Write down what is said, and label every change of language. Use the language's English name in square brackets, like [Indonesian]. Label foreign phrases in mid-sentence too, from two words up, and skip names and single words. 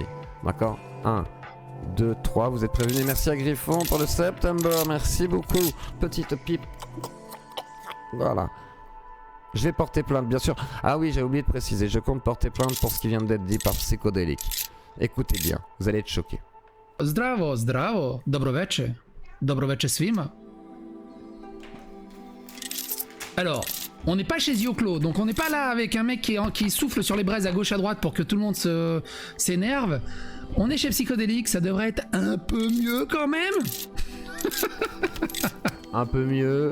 [French] D'accord ? 1, 2, 3, vous êtes prévenus. Merci à Griffon pour le September, merci beaucoup. Petite pipe. Voilà. Je vais porter plainte, bien sûr. Ah oui, j'ai oublié de préciser, je compte porter plainte pour ce qui vient d'être dit par Psychodélique. Écoutez bien, vous allez être choqués. [Serbian] Zdravo, zdravo. Dobro večer. Dobro večer svima. [French] Alors, on n'est pas chez Zioclo, donc on n'est pas là avec un mec qui souffle sur les braises à gauche à droite pour que tout le monde s'énerve. On est chez Psychodélique, ça devrait être un peu mieux quand même. Un peu mieux.